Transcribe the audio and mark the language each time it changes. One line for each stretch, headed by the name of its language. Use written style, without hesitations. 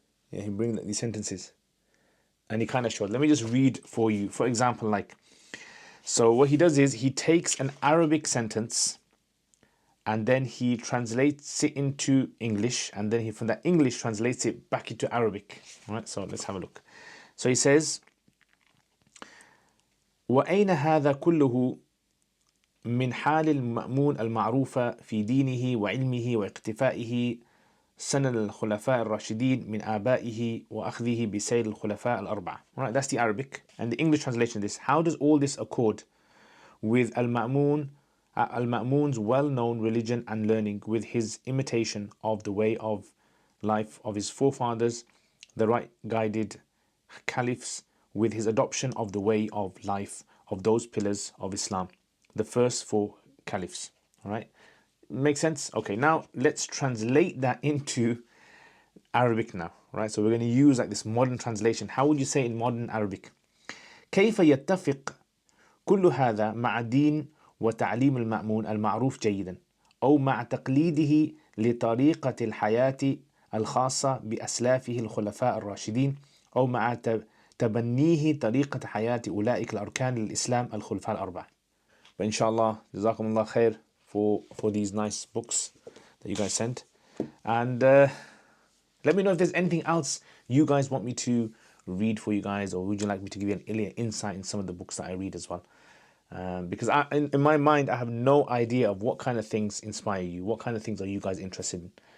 English: Yeah, he brings these sentences, and he kind of showed. Let me just read for you. For example, so what he does is he takes an Arabic sentence and then he translates it into English, and then he from that English translates it back into Arabic. All right, so let's have a look.
Arabic: So he says, وأين هذا كله من حال المأمون المعروفة في دينه وعلمه واقتفائه سنن الخلفاء الراشدين من آبائه وأخذه بسير الخلفاء الأربعة.
English: All right, that's the Arabic. And the English translation of this, how does all this accord with Al-Ma'mun's well-known religion and learning, with his imitation of the way of life of his forefathers, the right guided caliphs, with his adoption of the way of life of those pillars of Islam, the first four caliphs. All right, makes sense? Okay, now let's translate that into Arabic now. Right, so we're going to use like this modern translation. How would you say in modern Arabic?
Arabic: كيف يتفق كل هذا مع دين وتعليم المأمون المعروف جيدا، أو مع تقليده لطريقة الحياة الخاصة بأسلافه الخلفاء الراشدين، أو مع تبنيه طريقة حياة أولئك الأركان للإسلام الخلفاء الأربعة.
English: But inshallah, jazakumullah khair for these nice books that you guys sent. And let me know if there's anything else you guys want me to read for you guys, or would you like me to give you an insight in some of the books that I read as well. Because in my mind, I have no idea of what kind of things inspire you, what kind of things are you guys interested in.